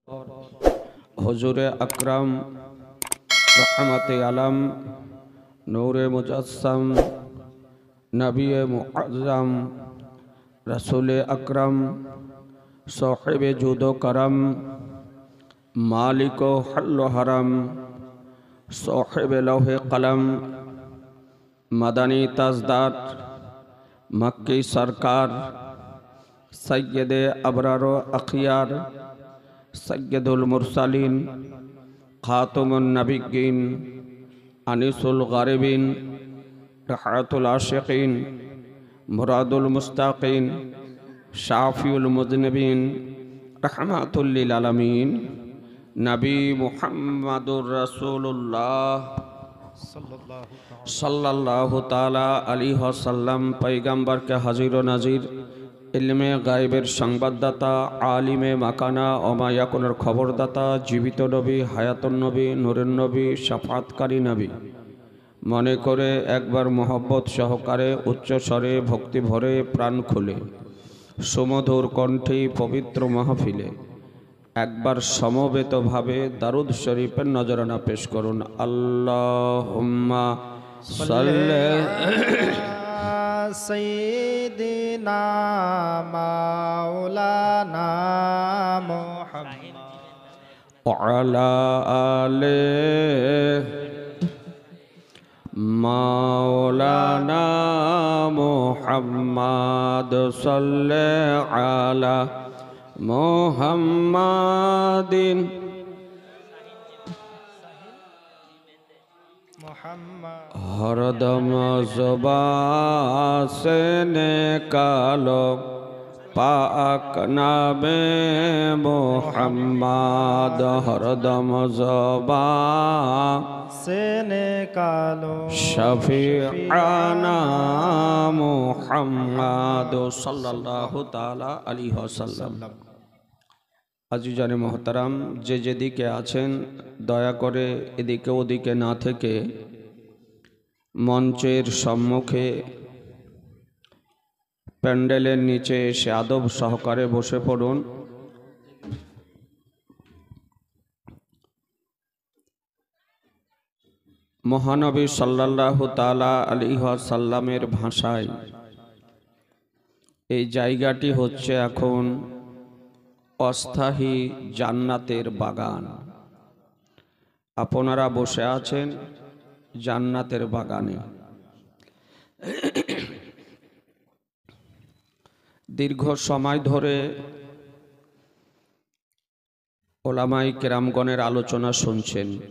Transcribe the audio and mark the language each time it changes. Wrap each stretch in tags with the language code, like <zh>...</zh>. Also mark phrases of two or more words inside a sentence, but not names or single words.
<ur>حضور اکرم رحمت عالم نور مجسم نبی معظم رسول اکرم صاحب جود و کرم مالک حل و حرم صاحب لوح و قلم مدنی تاجدار مکی سرکار</ur> <ar>سيد الأبرار والأخيار سيد المرسلين خاتم النبيين أنيس الغريبين راحة العاشقين مراد المشتاقين شافع المذنبين رحمة للعالمين نبي محمد رسول الله صلى الله تعالى عليه وسلم</ar> <bn>পয়গম্বর কে হাজির ও নাজির ইলমে গায়েবের সংবাদদাতা আলিমে মাকানা আমায়াকুনের খবরদাতা জীবিত নবী</bn> <ar>حياة النبي</ar> <bn>নূরের নবী শাফাআতকারী নবী মনে করে একবার মহব্বত সহকারে উচ্চ স্বরে ভক্তি ভরে প্রাণ খুলে সুমধুর কণ্ঠে পবিত্র মাহফিলে একবার সমবেত ভাবে দরুদ শরীফের নজরানা পেশ করুন।</bn> <ar>اللهم صل سيدنا مولانا محمد وعلى آل مولانا محمد صل على محمد</ar> <ur>ہر دم زبان سے نکالو پاک نام محمد ہر دم زبان سے نکالو</ur> <ar>شفيعنا محمد صلى الله تعالى عليه وسلم.</ar> <bn>আজিজানে মোহতারাম যে যেদিকে আছেন দয়া করে এদিকে ওদিকে না থেকে মঞ্চের সম্মুখে প্যান্ডেলের নিচে এসে আদব সহকারে বসে পড়ুন। महानबी</bn> <ar>صلى الله تعالى عليه</ar> <bn>ওয়াসাল্লামের ভাষায় এই জায়গাটি হচ্ছে এখন अस्थायी জান্নাতের বাগান। আপনারা বসে আছেন জান্নাতের বাগানে। দীর্ঘ সময় ধরে ওলামাই কেরামগণের আলোচনা শুনছেন।</bn>